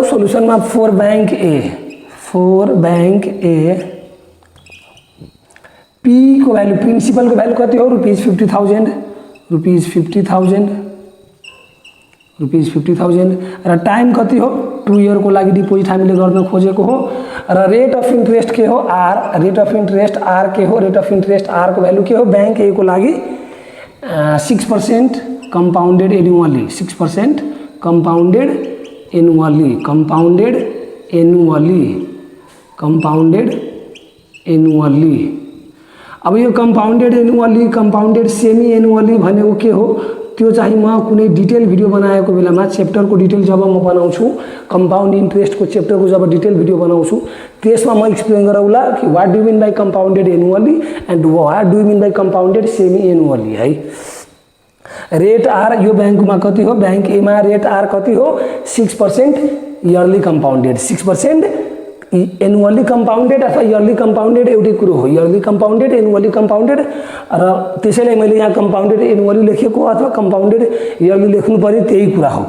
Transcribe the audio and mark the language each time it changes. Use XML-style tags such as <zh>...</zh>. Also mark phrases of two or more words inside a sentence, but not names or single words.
<ne>सोलुसनमा 4 बैंक ए पी को भ्यालु प्रिन्सिपल को भ्यालु कति हो ₹50,000 र टाइम कति हो 2 इयर को लागि डिपोजिट हामीले गर्न खोजेको हो र</ne> <en>rate of interest</en> <ne>के हो आर।</ne> <en>rate of interest r</en> <ne>के हो,</ne> <en>rate of interest r</en> <ne>को भ्यालु के हो बैंक ए को लागि 6%</ne> <en>compounded annually,</en> <ne>6%</ne> <en>compounded annually.</en> <ne>अब यो</ne> <en>compounded annually compounded semi annually</en> <ne>भनेको के हो त्यो चाहिँ म कुनै</ne> <en>detail video</en> <ne>बनाएको बेलामा च्याप्टरको डिटेल जब म बनाउँछु</ne> <en>compound interest</en> <ne>को च्याप्टर को जब</ne> <en>detail video</en> <ne>बनाउँछु त्यसमा म एक्सप्लेन गरौँला कि</ne> <en>what do mean by compounded annually and what do mean by compounded semi annually</en> <ne>है। रेट आर यो बैंकमा कति हो बैंक ए मा रेट आर कति हो 6%</ne> <en>yearly compounded,</en> <ne>6%</ne> <en>annually compounded</en> <ne>अथवा</ne> <en>yearly compounded</en> <ne>एउटै कुरो हो।</ne> <en>yearly compounded, annually compounded,</en> <ne>र त्यसैले मैले यहाँ</ne> <en>compounded annually</en> <ne>लेखेको अथवा</ne> <en>compounded yearly</en> <ne>लेख्नुपर्ने त्यही कुरा हो।</ne>